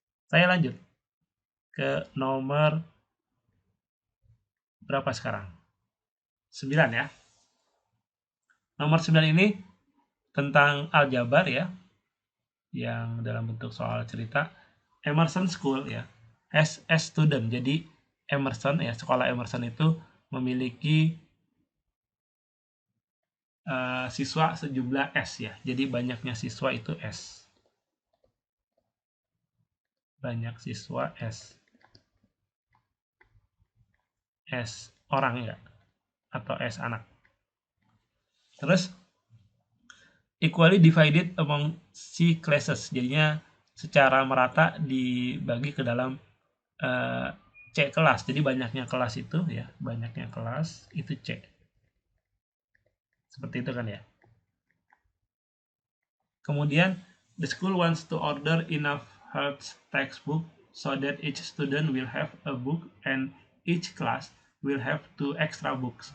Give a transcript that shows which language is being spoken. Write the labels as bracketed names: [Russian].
[Indonesian] Saya lanjut ke nomor berapa sekarang? 9 ya. Nomor 9 ini tentang aljabar ya, yang dalam bentuk soal cerita. [English] Emerson School ya, as a student. [Indonesian] Jadi Emerson ya, sekolah Emerson itu memiliki siswa sejumlah S ya. Jadi banyaknya siswa itu S. Banyak siswa S. S orang ya, atau S anak. Terus [English] equally divided among C classes. [Indonesian] Jadinya secara merata dibagi ke dalam C kelas. Jadi banyaknya kelas itu ya, banyaknya kelas itu C. Seperti itu kan ya. Kemudian [English] the school wants to order enough health textbook so that each student will have a book and each class will have 2 extra books.